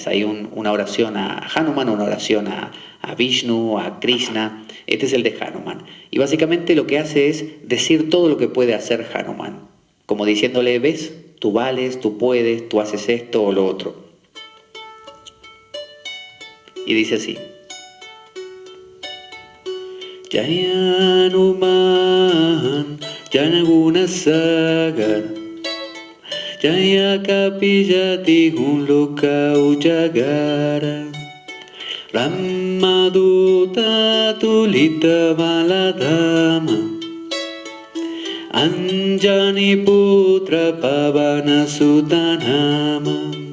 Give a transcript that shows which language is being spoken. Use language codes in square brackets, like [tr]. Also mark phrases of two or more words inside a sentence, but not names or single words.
[es] Hay una oración a Hanuman, una oración a Vishnu, a Krishna. Este es el de Hanuman. Y básicamente lo que hace es decir todo lo que puede hacer Hanuman. Como diciéndole, ¿ves? tú vales, tú puedes, tú haces esto o lo otro. Y dice así: [awa] Jaya Hanuman, Jaya Gunasagar, Jaya Kapilati Loka Ujagara, Ramaduta Tulita Baladama, Anjani Putra Pavana Sutanama,